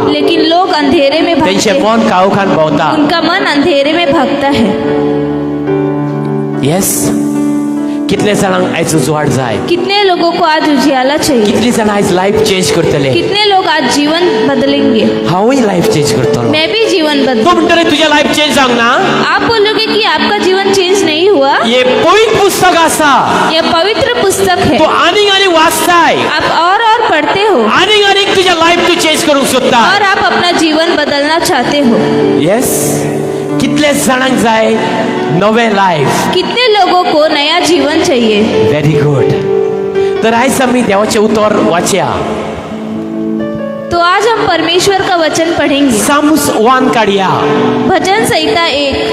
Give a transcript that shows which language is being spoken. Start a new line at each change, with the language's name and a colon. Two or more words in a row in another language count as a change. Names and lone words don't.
Hindi: लेकिन लोग अंधेरे में भागते
Konkani: तेंचें
Hindi: हैं.
Konkani: मन काळोखान भोंवता.
Hindi: उनका मन अंधेरे में भागता है.
Konkani: येस कितले जाणांक आयज उजवाड जाय?
Hindi: कितने लोगों को आज उजियाला चाहिए?
Konkani: कितली जाणां आयज
English: life change
Konkani: करतले?
Hindi: कितने लोग आज जीवन बदलेंगे?
Konkani: हांवूय
English: life change
Konkani: करतलो.
Hindi: मैं भी जीवन
Konkani: तूं
Hindi: बदलूं.
Konkani: म्हणटले तुजें
English: life change
Konkani: जावंक ना?
Hindi: आप बोलोगे कि आपका जीवन चेंज नहीं हुआ?
Konkani: हे पवित्र पुस्तक आसा.
Hindi: यह पवित्र पुस्तक है.
Konkani: तूं आनीक आनीक वाचताय,
Hindi: आप और पढ़ते हो
Konkani: आनीक आनीक तुजें लायफ तूं चेंज करूंक सोदता.
Hindi: और आप अपना जीवन बदलना चाहते हो.
Konkani: येस कितले जाणांक जाय नवें लायफ?
Hindi: कितने लोगों को नया जीवन चाहिए?
English: very good.
Konkani: तर आयज आमी देवाचें उतर वाचया.
Hindi: तो आज हम परमेश्वर का वचन पढ़ेंगे.
Konkani: साम्स 1 काढया.
Hindi: भजन संहिता 1.